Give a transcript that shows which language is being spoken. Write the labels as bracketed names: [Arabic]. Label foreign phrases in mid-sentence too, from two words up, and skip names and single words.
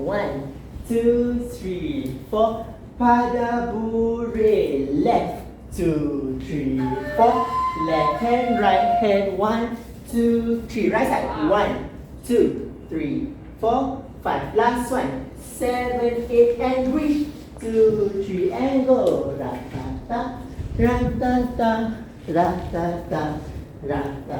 [English] 1, 2, 3, 4. Pada bure left. 2, 3, 4. Left hand, right hand. 1, 2, 3. Right side. 1, 2, 3, 4, 5. Last one. 7, 8 and reach. 2, 3 and go. Ra-ta-ta, ra-ta-ta, ra-ta-ta, ra-ta.